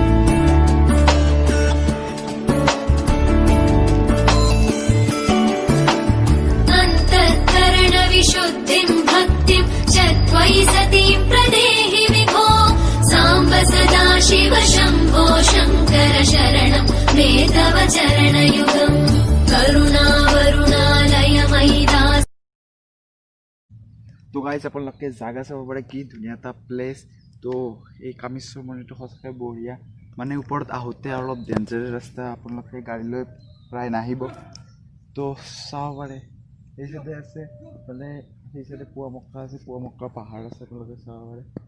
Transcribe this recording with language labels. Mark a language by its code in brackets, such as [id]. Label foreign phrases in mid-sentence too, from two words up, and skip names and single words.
[sa] विशुद्धिं भक्तिं च त्वयि सतीं प्रदेहि विभो साम्ब सदा शिव शम्भो शङ्कर शरणं मे तव चरणयुगम् करुणावरुणालय मयि दास। [as] তো গাইজ আপোনালোকে জাগা চাব পাৰে কি ধুনীয়া এটা প্লেচ। তো এই কামেশ্বৰ মন্দিৰটো সঁচাকৈ বঢ়িয়া। মানে ওপৰত আহোঁতে অলপ ডেঞ্জাৰাছ ৰাস্তা, আপোনালোকে গাড়ী লৈ প্ৰায় নাহিব। তো চাব পাৰে এই চাইডে আছে, ইফালে সেই চাইডে পুৱামক্কা আছে, পুৱামক্কা পাহাৰ আছে, আপোনালোকে চাব পাৰে।